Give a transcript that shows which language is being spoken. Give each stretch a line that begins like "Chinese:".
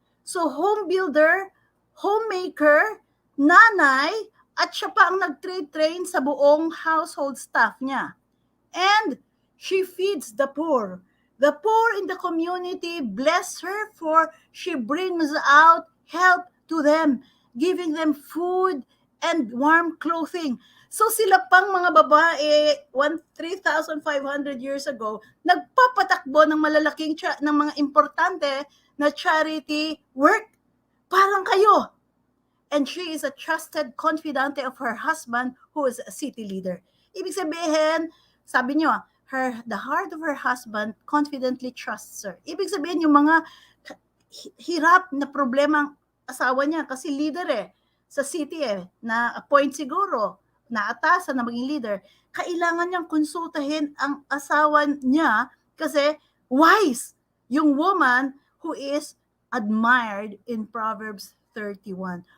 English: So home builder, homemaker,
Filipino: nanay, at siya pa ang nag-train sa buong
English: household staff
Filipino: niya.
English: And she feeds the poor. The poor in the community bless her for she brings out help to them, giving them food and warm clothing.
Filipino: So sila pang mga babae 3,500 years ago, nagpapatakbo ng malalaking ng mga importante na
English: charity work.
Filipino: Parang kayo.
English: and she is a trusted confidante of her husband who is a city leader.
Filipino: Ibig sabihin, sabi niyo,
English: the heart of her husband confidently trusts her.
Filipino: Ibig sabihin, yung mga hirap na problema ang asawa niya kasi leader sa city na appoint siguro, naatasan na maging leader, kailangan niyang konsultahin ang asawa niya kasi wise yung
English: woman who is admired in Proverbs 31.